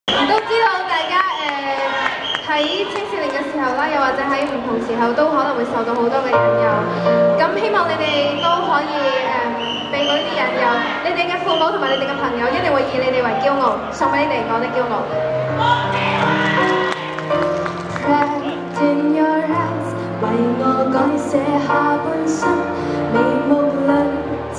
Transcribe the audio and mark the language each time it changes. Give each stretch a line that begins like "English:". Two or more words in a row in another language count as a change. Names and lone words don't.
Cantonese: 都知道大家喺青少年嘅時候啦，又或者喺唔同時候都可能會受到好多嘅引誘。咁希望你哋都可以避過呢啲引誘。你哋嘅父母同埋你哋嘅朋友一定會以你哋為驕傲，送俾你哋我的驕傲。
English: Trapped in your eyes，
Cantonese: 為我改寫下半生，眉目裏找